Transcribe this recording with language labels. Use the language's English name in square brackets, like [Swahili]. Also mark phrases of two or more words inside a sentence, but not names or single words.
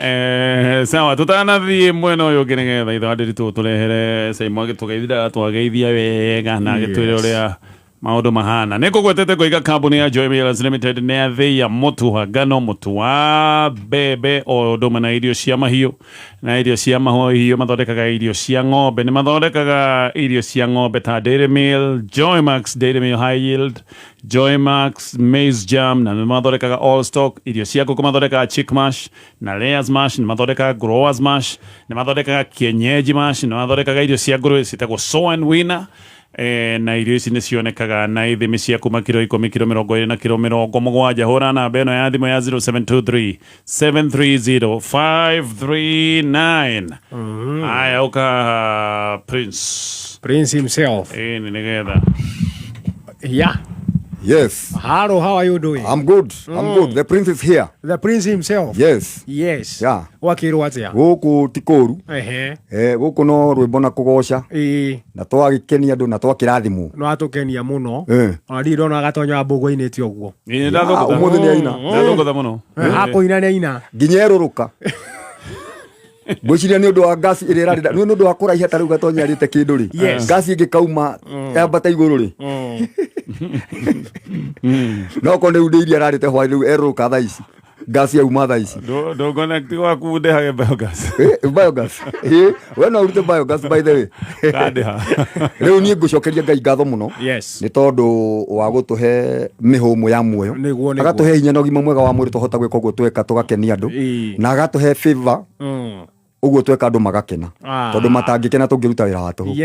[Kikuyu] Sawa tutanathie mwena uyu nginegetha itho wa Nderitu turehere Saimo agitugeithira twageithia wega na gitwire uria maundu mahana nikugwetete kuiga kambuni ya Joy Millers Limited ne athia mutu wa ngano, mutu wa bebe o nduma na irio cia mahiu na irio cia mahiu mathondekaga irio cia ng'ombe, ni mathondekaga irio cia ng'ombe ta Dairy Meal, Joy Max Dairy Meal High Yield, Joy Max Maize Jam, na mathondekaga All Stock. Irio cia ngũkũ mathondekaga Chick Mash na Layers Mash, ni mathondekaga Growers Mash, ni mathondekaga Kienyeji Mash, ni mathondekaga irio cia ngũrũwe citagwo Sow and Winner. Na irio ici nĩ cionekaga na ithimi cia kuma kiro 10, kiro 20 na kiro 70. Hũra namba ĩno ya thimũ ya 0723 730 539. Aya uka Prince [English] himself. [Kikuyu] Ni nigetha. [English] Yeah. Yes. Hello, how are you doing? I'm good. I'm good. The Prince is here. The Prince himself. Yes. Yes. Yeah. [Kikuyu] Wakirwo atia? Gũkũ ti kũru. Gũkũ no rwĩmbo na kũgoca. Na twagĩkenia andũ na twakĩrathimwo. No atũkenia mũno. Ona ndi ndona gatonya mbũgũ-inĩ ti ũguo. Ũmũthĩ nĩ aina. Ndathũngũtha mũno. Akũina nĩ aina. Nginya erũrũka. Gwĩciria nĩ ũndũ wa ngasi ĩrĩa ĩrarĩra, nĩ ũndũ wa kũraiha ta rĩu gatonya arĩte kĩndũ rĩ. Ngasi ĩngĩkauma yambata igũrũ rĩ. No ko nĩ iria ararĩte hwaĩ rĩu erũrũka thaa ici. Ngasi yauma thaa ici. Ndũconnect waku ndehage biogas. Biogas. We no ũrute biogas [English] by the way. [Kikuyu] Kandĩha. Rĩu niĩ ngũcokeria Ngai ngatho mũno. Yes. Nĩ tondũ wa gũtũhe mĩhũmũ ya muoyo. Agatũhe hinya na ũgima mwega wa mwĩrĩ tũhota gwĩka ũguo tweka tũgakenia andũ. Na agatũhe favor. Uguo tweka andũ magakena, tondũ matangĩkena tũngĩruta wĩra wa tũhũ.